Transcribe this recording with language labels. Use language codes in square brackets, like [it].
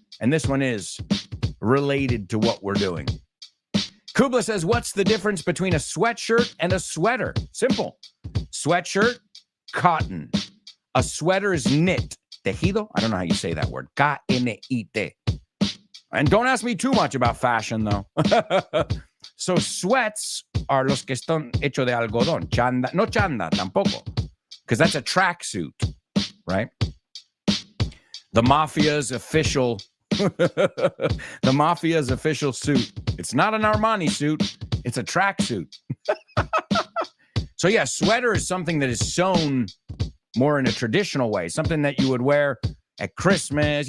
[en] And this one is related to what we're doing. Kubla says, what's the difference between a sweatshirt and a sweater? Simple. Sweatshirt, cotton. A sweater is knit. [es] Tejido? [en] I don't know how you say that word. K-N-I-T. And don't ask me too much about fashion, though. So sweats are [es] los que están hechos de algodón. Chanda, no chanda tampoco, [en] because that's a tracksuit, right? The mafia's official, the mafia's official suit. It's not an Armani suit. It's a tracksuit. So yeah, sweater is something that is sewn more in a traditional way, something that you would wear at Christmas.